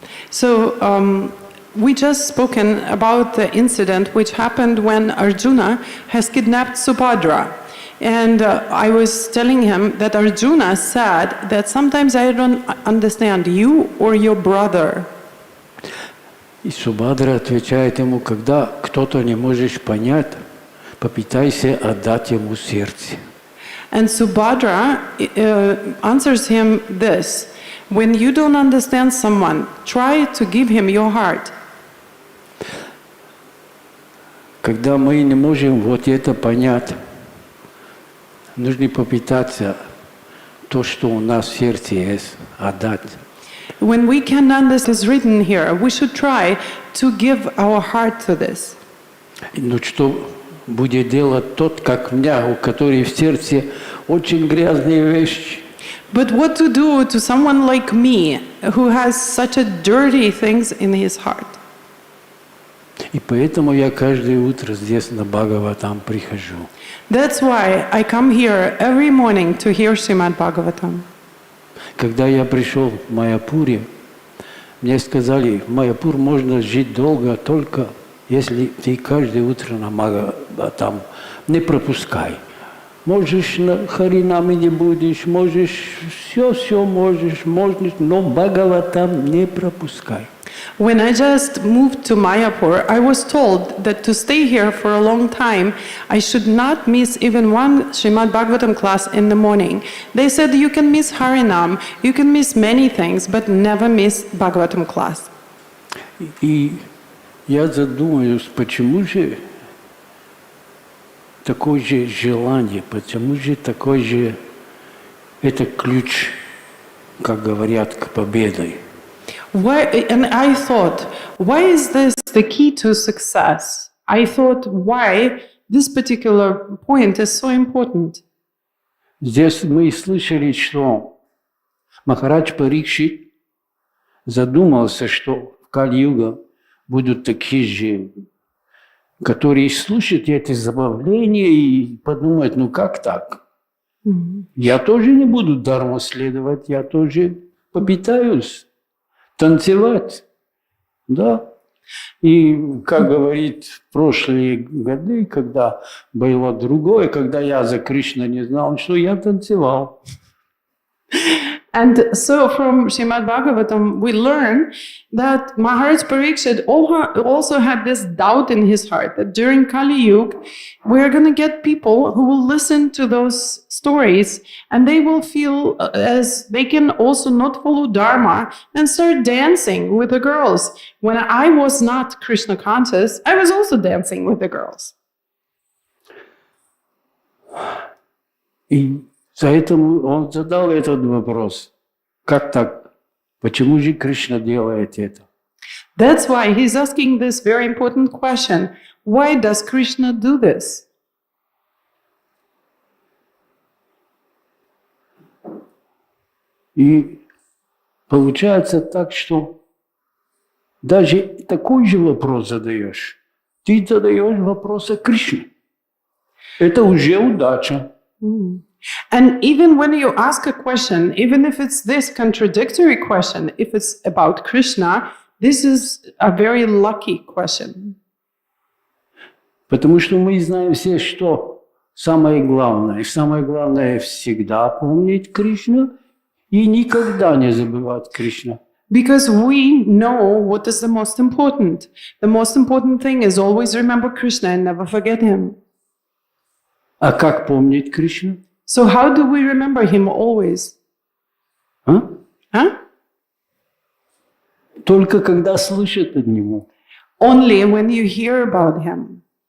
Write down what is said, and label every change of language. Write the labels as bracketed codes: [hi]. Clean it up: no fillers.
[en] So we just spoken about the incident which happened when Arjuna has kidnapped Subhadra. And I was telling him that Arjuna said that sometimes I don't understand you or your brother. [ru] И Субхадра отвечает ему, когда кто-то не можешь понять, попытайся отдать ему сердце. [en] And Subhadra answers him this: when you don't understand someone, try to give him your heart. [ru] Когда мы не можем вот это понять, нужно попытаться то, что у нас в сердце есть, отдать. [en] When we can understand what's written here, we should try to give our heart to this. [ru] Но что будет делать тот, как меня, у которого в сердце очень грязные вещи. [en] But what to do to someone like me who has such a dirty things in his heart? [ru] И поэтому я каждое утро здесь на Бхагаватам прихожу. [en] That's why I come here every morning to hear Shrimad-bhagavatam. [ru] Когда я пришел в Майяпуре, мне сказали, в Майяпур можно жить долго, только если ты каждое утро на Бхагаватам не пропускай. Можешь на Харинаме не будешь, можешь, все можешь, но Бхагаватам не пропускай. [en] When I just moved to Mayapur, I was told that to stay here for a long time, I should not miss even one Shrimad-bhagavatam class in the morning. They said you can miss Harinam, you can miss many things, but never miss Bhagavatam class. [ru] И я задумаюсь, почему же такое же желание, почему же такой же это ключ, как говорят, к победе. [en] Why, and I thought, why is this the key to success? I thought, why this particular point is so important. [ru] Здесь мы слышали, что Махарадж Парикшит задумался, что в Кали-юга будут такие же, которые слушают это забавление и подумают, ну как так? Я тоже не буду дарму следовать, я тоже попытаюсь танцевать, да. И, как говорит, в прошлые годы, когда было другое, когда я за Кришна не знал, что я танцевал. [en] And so from Shrimad-bhagavatam, we learn that Maharaj Parikshit also had this doubt in his heart that during Kali Yuga, we're going to get people who will listen to those stories and they will feel as they can also not follow Dharma and start dancing with the girls. When I was not Krishna conscious, I was also dancing with the girls. [ru] И поэтому он задал этот вопрос. Как так? Почему же Кришна делает это? [en] That's why he's asking this very important question. Why does Krishna do this? [ru] И получается так, что даже такой же вопрос задаешь. Ты задаешь вопрос о Кришне. Это уже удача. [en] And even when you ask a question, even if it's this contradictory question, if it's about Krishna, this is a very lucky question. [ru] Потому что мы знаем все, что самое главное. И самое главное всегда помнить Кришну и никогда не забывать Кришну. [en] Because we know what is the most important. The most important thing is always remember Krishna and never forget him. [ru] А как помнить Кришну? [en] So how do we remember him always? А? Huh? [ru] Только когда слышат от него. [en] Only when you hear about him.